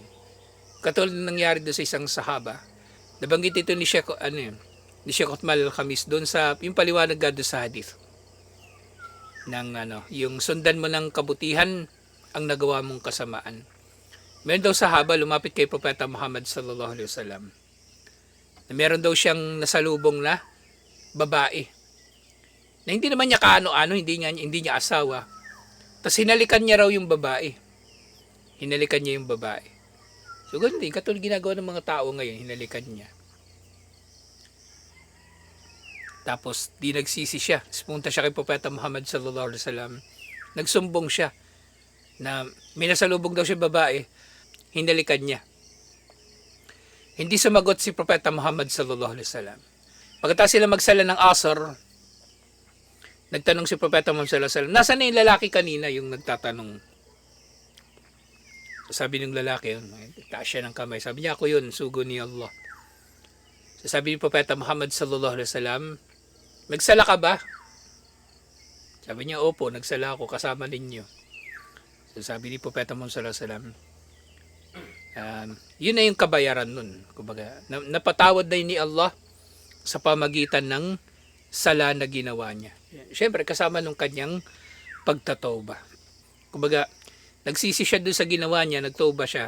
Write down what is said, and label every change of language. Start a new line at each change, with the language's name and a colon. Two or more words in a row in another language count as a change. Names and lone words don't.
Filipino: Katulad ng nangyari doon sa isang sahaba. Nabanggit ito ni Sheikh Uthman al-Khamis doon sa yung paliwanag doon sa hadith. Yung sundan mo ng kabutihan ang nagawa mong kasamaan. Meron daw sahaba lumapit kay Propeta Muhammad
Arabic: صلى الله عليه وسلم.
Filipino: Meron daw siyang nasalubong na babae. Na hindi naman niya kaano-ano, hindi niya asawa. Tapos hinalikan niya raw yung babae. Hinalikan niya yung babae. So ganun din, katulad ginagawa ng mga tao ngayon, hinalikan niya. Tapos di nagsisi siya. Pumunta siya kay Propeta Muhammad
Arabic: صلى الله عليه وسلم.
Filipino: Nagsumbong siya na may nasalubong daw siya babae, hinalikan niya. Hindi sumagot si Propeta Muhammad
Arabic: صلى الله عليه وسلم.
Filipino: Pagkatapos sila magsala ng asar, nagtanong si Propeta Muhammad
Arabic: صلى الله عليه وسلم,
Filipino: nasaan na yung lalaki kanina, yung nagtatanong? Sabi ng lalaki, taas siya ng kamay. Sabi niya, ako yun, sugo ni Allah. Sabi ni Propeta Muhammad
Arabic: صلى الله عليه وسلم,
Filipino: nagsala ka ba? Sabi niya, opo, nagsala ako kasama ninyo. So sabi ni Propeta Muhammad
Arabic: صلى الله عليه وسلم,
Filipino: yun na yung kabayaran nun. Kumbaga, napatawad na ni Allah sa pamagitan ng sala na ginawa niya. Siyempre, kasama nung kanyang pagtatawba. Kumbaga, nagsisi siya doon sa ginawa niya, nagtawba siya.